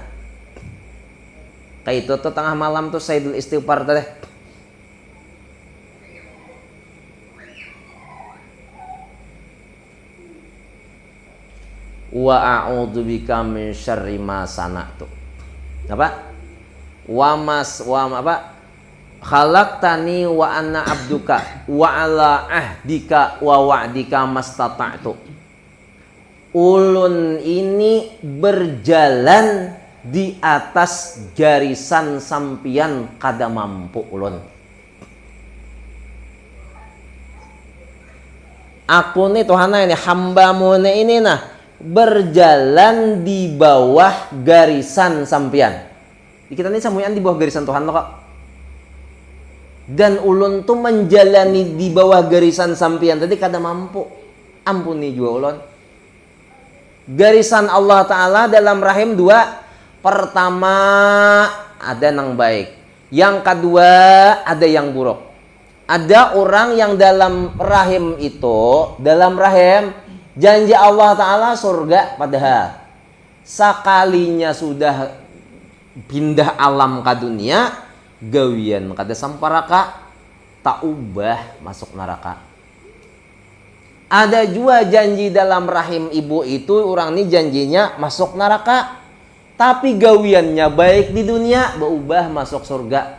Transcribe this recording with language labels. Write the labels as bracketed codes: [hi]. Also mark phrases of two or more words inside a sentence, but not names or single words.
[bjn] Kayak itu tuh tengah malam tuh Sayyidul Istighfar tadi. [ar] وأعوذ بك من شر ما صنعت. [id] Apa? [ar] خلقتني وأنا عبدك وعلى عهدك ووعدك ما استطعت. [bjn] Ulun ini berjalan di atas garisan sampian kada mampu ulun. Aku nih Tuhan ini hambamu ini nah berjalan di bawah garisan sampian. Kita ini sampeyan di bawah garisan Tuhan lo kok. Dan ulun tuh menjalani di bawah garisan sampian tadi kada mampu. Ampuni juga ulun. Garisan Allah Ta'ala dalam rahim 2. [id] Pertama ada yang baik. Yang kedua ada yang buruk. [bjn] Ada orang yang dalam rahim itu, dalam rahim janji Allah Ta'ala surga padahal sekalinya sudah pindah alam ke dunia gawian kada samparaka tak ubah masuk neraka. [id] Ada juga janji dalam rahim ibu itu orang ini janjinya masuk neraka tapi gawiannya baik di dunia berubah masuk surga.